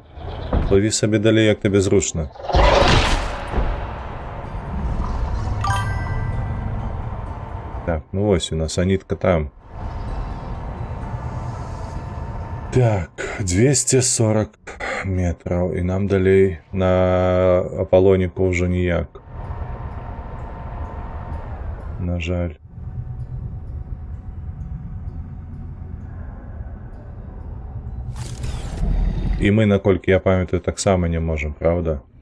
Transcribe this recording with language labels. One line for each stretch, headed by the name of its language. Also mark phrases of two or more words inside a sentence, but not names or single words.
Belarusian: Плыві сабе далей, як табе зручна. Так, ну вось у нас анітка там. Так, 240 метраў, і нам далей на Аполлоніку ўжо ніяк. На жаль.
Ukrainian: І ми, наколькі я пам'ятаю, так само не можемо, правда?